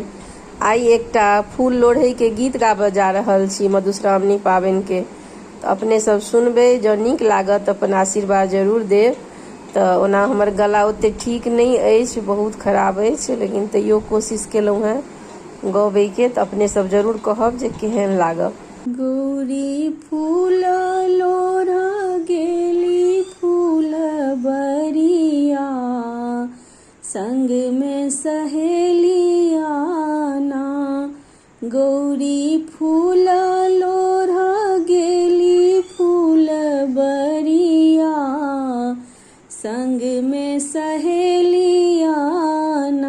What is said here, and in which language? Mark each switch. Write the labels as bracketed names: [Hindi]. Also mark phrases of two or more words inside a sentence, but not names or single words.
[Maithili] आइ एकटा फूल लोढ़ै के गीत गाबऽ जा रहल छी मधुश्रावणी पाबनि के, तऽ अपने सब सुनबै। जँ नीक लागत अपन आशीर्वाद जरूर देब। तऽ ओना हमर गला ओते ठीक नहीं अछि, बहुत खराब अछि, लेकिन तैयो कोशिश केलहुँ हैं गबै के, तऽ अपने सब जरूर कहब जे केहन लागब। गौरी फूल लोढ़ा गेली फूल बरिया, संग में सहेलिया ना। गौरी फूल लोढ़ा गेली फूल बरिया, संग में सहेलिया ना।